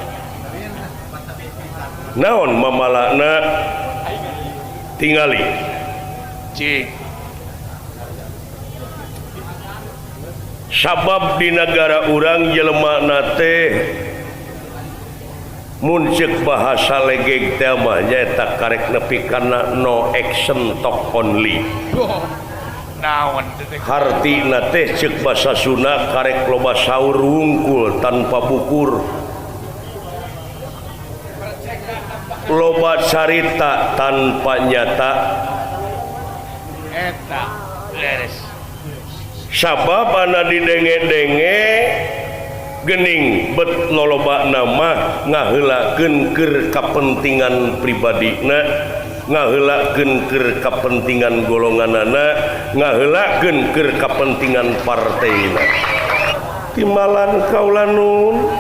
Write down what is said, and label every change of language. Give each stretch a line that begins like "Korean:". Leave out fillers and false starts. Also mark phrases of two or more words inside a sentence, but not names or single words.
Sundanese: naon mamalana tingali sabab di negara urang jelema teh mun ceuk bahasa legeg teh mah nyaeta karek nepi kana
English: no action talk only
Sundanese: hartina teh ceuk basa Sunda karek loba saur wungkul tanpa bukur loba carita tanpa nyata eta beres sabab ana didenge-denge geuning bet loloba nama ngaheulakeun keur kapentingan pribadina ngaheulakeun keur kapentingan golonganana ngaheulakeun keur kapentingan partaina timalan kaula nun